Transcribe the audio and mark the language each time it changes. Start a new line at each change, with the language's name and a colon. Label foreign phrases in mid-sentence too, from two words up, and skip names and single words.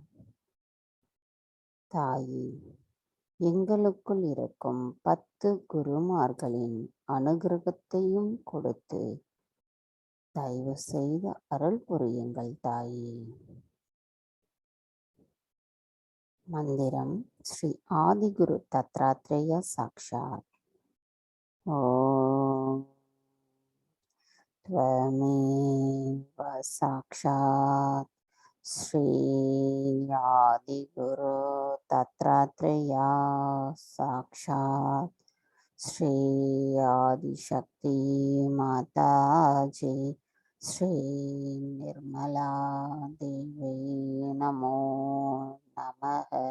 Tamil: தாயே, எங்களுக்குள் இருக்கும் 10 குருமார்களின் அனுகிரகத்தையும் கொடுத்து தயவு செய்து அருள் புரியுங்கள் தாயே. மந்திரம் ஸ்ரீ ஆதிகுரு தத்ராத்ரேய சாக்ஷாத்.
Sanskrit: ஓம் त्वमेव साक्षात् श्री आदिगुरु दत्तात्रेय साक्षात् श्री आदिशक्ति माता जी श्री निर्मला देवी नमो नमः.